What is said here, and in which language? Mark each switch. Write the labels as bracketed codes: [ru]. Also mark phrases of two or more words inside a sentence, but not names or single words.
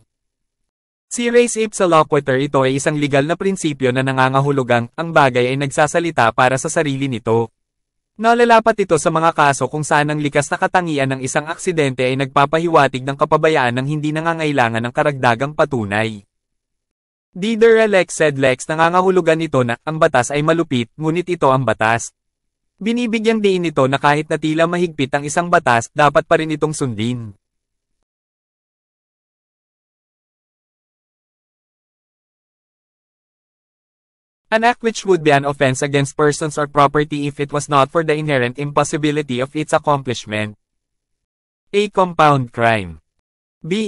[la] Si res ipsa loquitur. [tl] Ito ay isang legal na prinsipyo na nangangahulugang, ang bagay ay nagsasalita para sa sarili nito. Nalalapat ito sa mga kaso kung saan ang likas na katangian ng isang aksidente ay nagpapahiwatig ng kapabayaan ng hindi nangangailangan ng karagdagang patunay. [la] D. Dura lex sed lex. [tl] Nangangahulugan ito na, ang batas ay malupit, ngunit ito ang batas. Binibigyang diin ito na kahit na tila mahigpit ang isang batas, dapat pa rin itong sundin. [en] An act which would be an offense against persons or property if it was not for the inherent impossibility of its accomplishment. A. Compound crime. B.